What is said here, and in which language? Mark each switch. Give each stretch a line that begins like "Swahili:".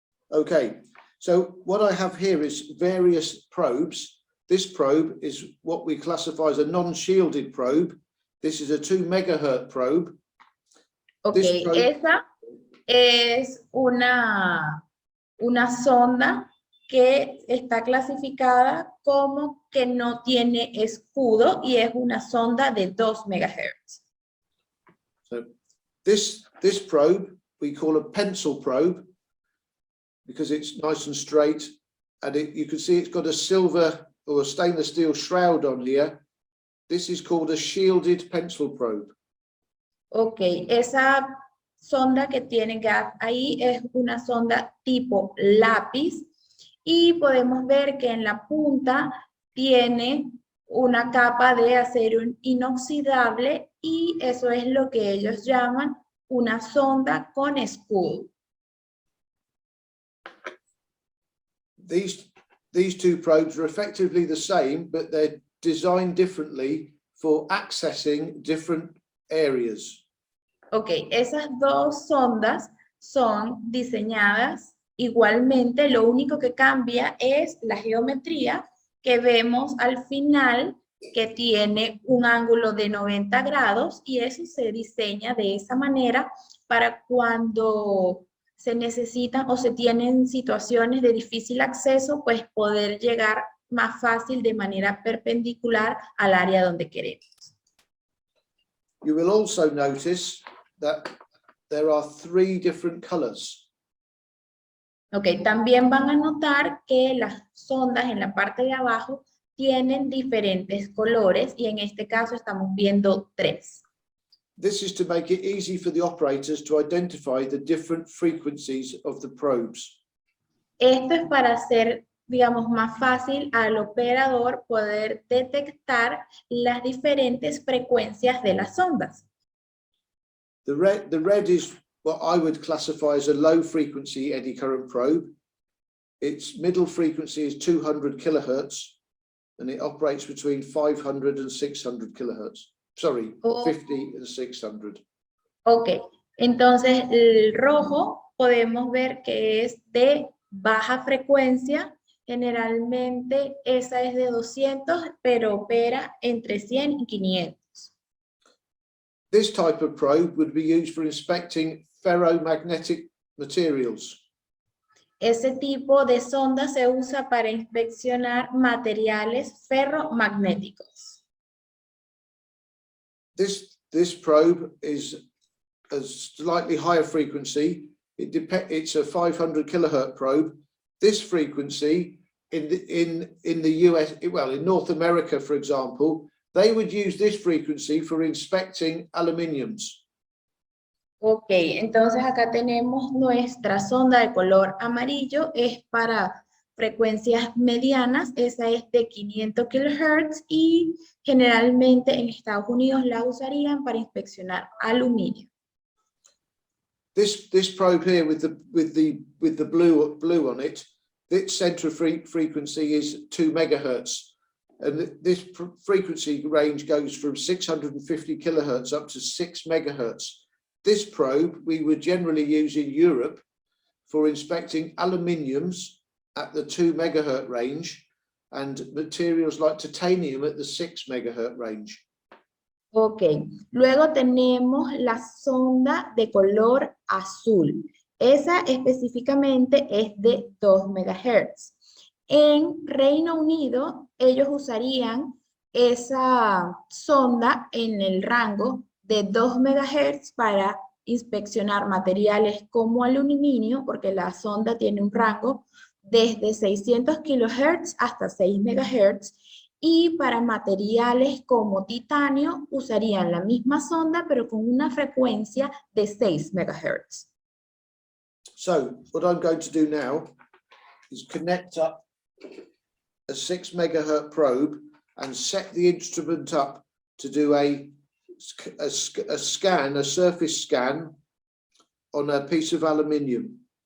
English: Okay, so what I have here is various probes. This probe is what we classify as a non-shielded probe. This is a 2 megahertz probe.
Spanish: Okay, esa es una sonda que está clasificada como que no tiene escudo y es una sonda de 2 megahertz.
English: So this probe we call a pencil probe because it's nice and straight, and you can see it's got a silver or a stainless steel shroud on here. This is called a shielded pencil probe.
Spanish: Okay, esa sonda que tiene Gav ahí es una sonda tipo lápiz y podemos ver que en la punta tiene una capa de acero inoxidable y eso es lo que ellos llaman una sonda con escudo.
English: These two probes are effectively the same, but they're designed differently for accessing different areas.
Spanish: Ok, esas dos sondas son diseñadas igualmente, lo único que cambia es la geometría que vemos al final, que tiene un ángulo de 90 grados y eso se diseña de esa manera para cuando se necesitan o se tienen situaciones de difícil acceso, pues poder llegar más fácil de manera perpendicular al área donde queremos.
English: You will also notice that there are 3 different colors.
Spanish: Ok, también van a notar que las sondas en la parte de abajo tienen diferentes colores y en este caso estamos viendo 3.
English: This is to make it easy for the operators to identify the different frequencies of the probes.
Spanish: Esto es para hacer, digamos, más fácil al operador poder detectar las diferentes frecuencias de las ondas.
English: The red is what I would classify as a low frequency eddy current probe. Its middle frequency is 200 kilohertz and it operates between 500 and 600 kilohertz. Sorry, 50 and 600.
Spanish: Ok, entonces el rojo podemos ver que es de baja frecuencia. Generalmente esa es de 200, pero opera entre 100 y 500.
English: This type of probe would be used for inspecting ferromagnetic materials.
Spanish: Ese tipo de sonda se usa para inspeccionar materiales ferromagnéticos.
English: This probe is a slightly higher frequency. It's a 500 kilohertz probe. This frequency in the US, well, in North America, for example, they would use this frequency for inspecting aluminiums.
Spanish: Ok, entonces acá tenemos nuestra sonda de color amarillo, es para frecuencias medianas, esa es de 500 kHz y generalmente en Estados Unidos la usarían para inspeccionar aluminio.
English: This probe here with the blue on it, its center of frequency is 2 megahertz. And this frequency range goes from 650 kilohertz up to 6 megahertz. This probe we would generally use in Europe for inspecting aluminiums at the 2 megahertz range and materials like titanium at the 6 megahertz range.
Spanish: Ok, luego tenemos la sonda de color azul. Esa específicamente es de 2 megahertz. En Reino Unido, ellos usarían esa sonda en el rango de 2 megahertz para inspeccionar materiales como aluminio, porque la sonda tiene un rango desde 600 kilohertz hasta 6 megahertz, y para materiales como titanio usarían la misma sonda, pero con una frecuencia de 6 megahertz.
English: So, what I'm going to do now is connect up a 6 megahertz probe and set the instrument up to do a scan, a surface scan on a piece of aluminium.